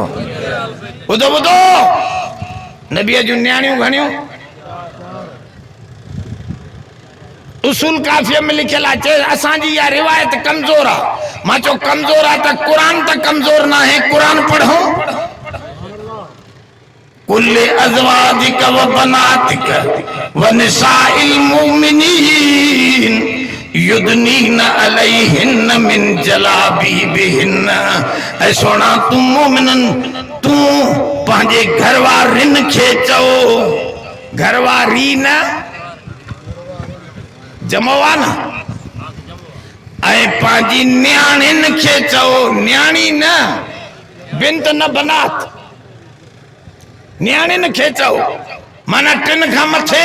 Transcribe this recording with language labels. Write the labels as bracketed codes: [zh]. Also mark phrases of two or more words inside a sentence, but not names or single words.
[sd] ॿुधो ॿुधो, नबीअ जूं न्याणियूं घणियूं? उसूल काफ़िया में लिखियल आहे, चए असांजी इहा रिवायत कमज़ोर आहे। मां चयो कमज़ोर आहे त क़ुरान त कमज़ोर न आहे, क़ुरान पढ़ो। [ar] قل لأزواجك وبناتك ونساء المؤمنين يدنين عليهن من جلابيبهن. [sd] ऐ सोना तू मोमिनन, तू पंहिंजे घरवारिन खे चओ, घरवारी न जमवा न, ऐं पंहिंजी न्याणिन खे चओ, न्याणी न, बिंत न बनात, न्याणिन खे चओ, माना 3 खां मथे।